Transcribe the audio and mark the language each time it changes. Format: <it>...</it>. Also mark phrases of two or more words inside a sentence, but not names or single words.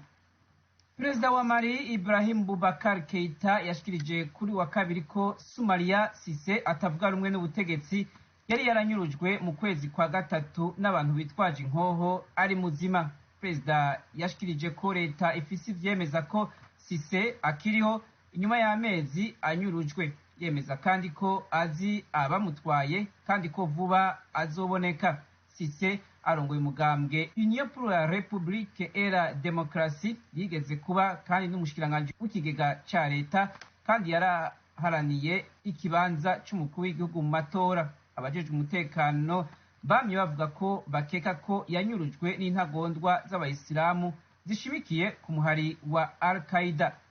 <rn>Perezida wa Mali Ibrahim Boubacar Keita yashikirije kuri wa kabiri ko Somalia Cisse atavuga rumwe n'ubutegetsi yari yaranyurujwe mu kwezi kwa gatatu n'abantu bitwaje inkoho ari muzima. Perezida yashikirije ko leta ifise ivyemeza ko Cisse akiriho inyuma y'amezi anyurujwe. Yemeza kandi ko azi abamutwaye kandi ko vuba azoboneka. Cisse arongoye umugambwe Union pour la République et la Démocratie, yigeze kuba kandi n'umushikiranganji w'ikigega ca leta kandi yaraharaniye ikibanza c'umukuru w'igihugu mu matora. Abajejwe umutekano bamye bavuga ko bakeka ko yanyurujwe n'intagondwa z'abayisilamu zishimikiye ku muhari wa Al-Qaeda.</rn>